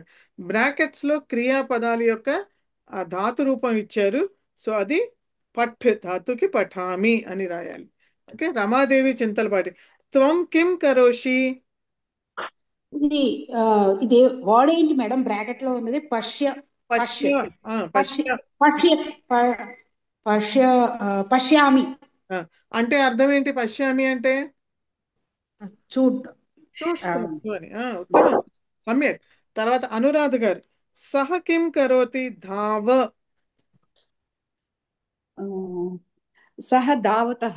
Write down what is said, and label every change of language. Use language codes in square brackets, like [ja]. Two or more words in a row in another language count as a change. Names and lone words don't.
[te] బ్రాకెట్స్ లో క్రియాపదాల యొక్క ధాతు రూపం ఇచ్చారు. సో అది పఠ్ ధాతుకి పఠామి అని రాయాలి. ఓకే. [sa] రమాదేవి చింతలపాటి త్వం కిం కరోషి. [te] ఇది ఇది వర్డ్ ఏంటి మేడం? బ్రాకెట్ లో ఉన్నది పశ్య [sa] పశ్య పశ్య పశ్య పశ్య పశ్యామి [te] అంటే అర్థం ఏంటి? పశ్యామి అంటే చూస్తున్నాను అని. [sa] ఉత్తమం, సమ్యక్. [te] తర్వాత అనురాధ గారు [sa] సహ కిం కరోతి ధావ. సహ ధావతః